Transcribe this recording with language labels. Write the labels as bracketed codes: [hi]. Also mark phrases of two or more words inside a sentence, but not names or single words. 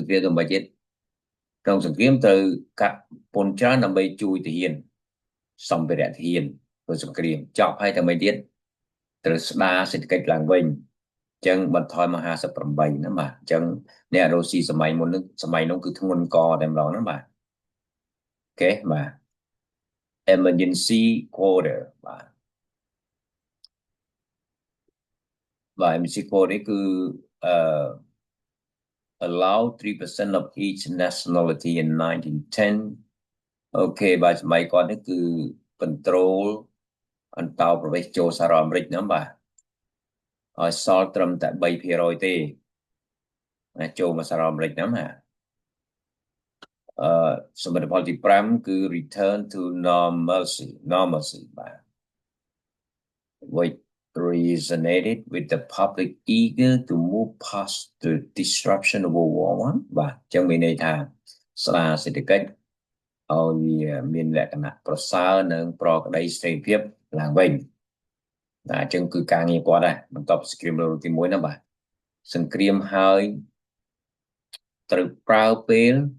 [km] ង្គ្រាមទៅមិនទៀតក្នុងសង្គ្រាមត្រូវកាត់ពន្ធច្រើនដើម្បីជួយទាហានសម្ភារៈទាហានធ្វើសង្គ្រាមចប់ហើយតែមិនទៀតត្រូវស្ដារសេដ្ឋកិច្ចឡើងវិញអញ្ចឹងបន្ថយមក58ណាបាទអញ្ចឹងអ្នករស់ស៊ីសម័យមុននឹងសម័យនោះគឺធ្ងន់កតែម្ដងណាបាទអូខេបាទ [en] emergency quarter [km] បាទ [en] emergency quarter [km] នេះគឺ [en] allow 3% of each nationality in 1910 [km] អូខេបាទសម័យគាត់នេះគឺ control អន្តោប្រវេសន៍ចូលសហរដ្ឋអាមេរិកហ្នឹងបាទឲ្យសល់ត្រឹមតែ3%ទេចូលមកសហរដ្ឋអាមេរិកហ្នឹងណា សមិទ្ធផលទី5គឺ [en] return to normalcy [km] បាទ [en] which resonated with the public eager to move past the disruption of World War I [km] បាទអញ្ចឹងមានន័យថាស្ដារសេដ្ឋកិច្ចឲ្យវាមានលក្ខណៈប្រសើរនិងប្រក្តីស្ថិរភាពឡើងវិញអញ្ចឹងគឺការងារគាត់ដែរបន្ទាប់សង្គ្រាមលោកទី1ណាបាទសង្គ្រាមហើយត្រូវប្រើពេល